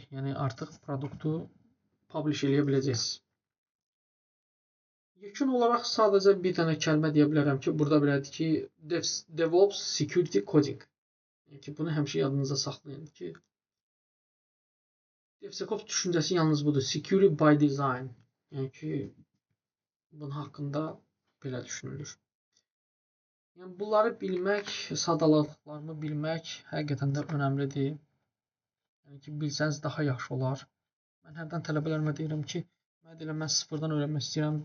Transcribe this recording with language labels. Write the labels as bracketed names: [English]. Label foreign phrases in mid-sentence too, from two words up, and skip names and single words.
[Azerbaijani] Yəni artıq produktu publish eləyə biləcəksiniz. Yekun olaraq sadəcə bir dənə kəlmə deyə bilərəm ki, burada belədir ki, [English] DevOps Security Coding. [Azerbaijani] Yəni ki, bunu həmişə yadınızda saxlayın ki, DevSecOps düşüncəsi yalnız budur. [English] Security by design. [Azerbaijani] Yəni ki, bunun haqqında belə düşünülür. Yəni bunları bilmək, sadalıqlarını bilmək həqiqətən də önəmlidir. Yəni ki, bilsəniz daha yaxşı olar. Mən hərdən tələbələrimə deyirəm ki, mən sıfırdan öyrənmək istəyirəm.